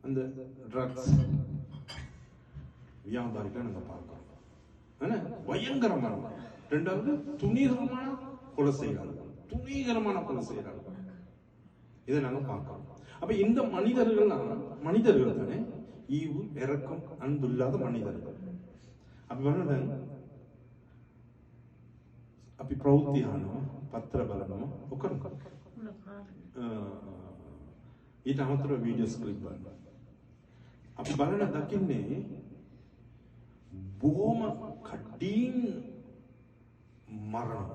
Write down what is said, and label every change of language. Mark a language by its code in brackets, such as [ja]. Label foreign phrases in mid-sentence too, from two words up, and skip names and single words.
[ta] அந்த ட்ரக்ஸ், வியாபாரிகளை நாங்க பார்க்கிறோம். என்ன பயங்கரமான, ரெண்டாவது துணிகரமான கொலை செய்கிறார்கள், துணிகரமான கொலை செய்கிறார்கள். இதை நாங்க பார்க்கிறோம். அப்ப இந்த மனிதர்கள் தானே ஈவு இறக்கம் அன்பு இல்லாத மனிதர்கள். [si] අපි ප්‍රවෘත්ති අහනවා, පත්‍ර බලනවා, ඔක්කොම ඊට අමතරව [en] videos clip [si] බලනවා. අපි බලන දකින්නේ බොහොම කඩින් මරනවා.